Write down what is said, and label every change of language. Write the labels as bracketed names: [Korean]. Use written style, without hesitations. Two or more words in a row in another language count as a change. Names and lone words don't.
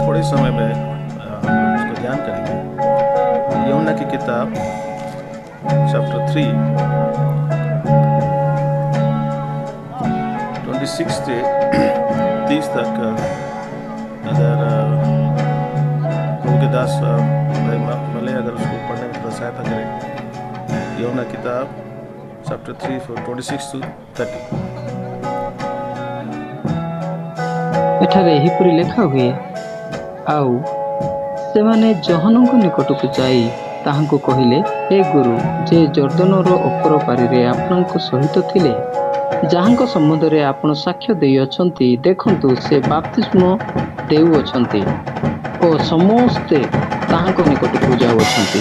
[Hindi] थोड़े समय में उसको ध्यान करेंगे। यूहन्ना की किताब चैप्टर 3 26 से 30 तक अगर उनके दास भले अगर उसको पढ़ने में थोड़ा सहायता करें। यूहन्ना किताब चैप्टर 3 26 to 30। [Odia] ଏଠାରେ ଏହିପରି ଲେଖା ହୁଏ, ଆଉ ସେମାନେ ଜହନଙ୍କ ନିକଟକୁ ଯାଇ ତାହାଙ୍କୁ କହିଲେ, ହେ ଗୁରୁ, ଯେ ଜର୍ଦ୍ଦନର ଅପର ପାରିରେ ଆପଣଙ୍କ ସହିତ ଥିଲେ, ଯାହାଙ୍କ ସମ୍ବନ୍ଧରେ ଆପଣ ସାକ୍ଷ୍ୟ ଦେଇଅଛନ୍ତି, ଦେଖନ୍ତୁ ସେ ବାପ୍ତିସ୍ମ ଦେଉଅଛନ୍ତି ଓ ସମସ୍ତେ ତାହାଙ୍କ ନିକଟକୁ ଯାଉଅଛନ୍ତି।